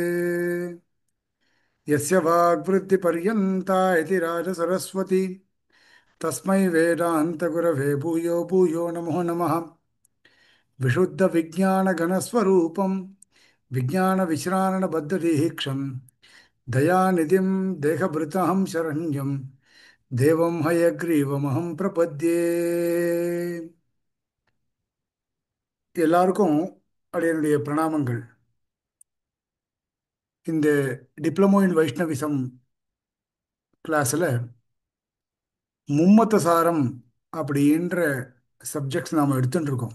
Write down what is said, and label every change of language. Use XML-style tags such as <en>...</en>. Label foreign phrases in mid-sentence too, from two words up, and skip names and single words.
<sa>यस्य वाग्वृद्धि पर्यन्ता इति राज सरस्वती तस्मै वेदांत गुरवे भूयो भूयो नमो नमः विशुद्ध विज्ञान घनस्वरूपं विज्ञान विश्राणन बद्धदीक्षं दयानिधिं देहभृतां शरण्यं देवं हयग्रीवमहं प्रपद्ये.</sa> <ta>எல்லாருக்கும் அடியனுடைய பிரணாமங்கள். இந்த</ta> <en>diploma in Vaishnavism</en> <ta>கிளாஸில் மும்மத்த சாரம் அப்படின்ற சப்ஜெக்ட்ஸ் நாம் எடுத்துட்டு இருக்கோம்.</ta>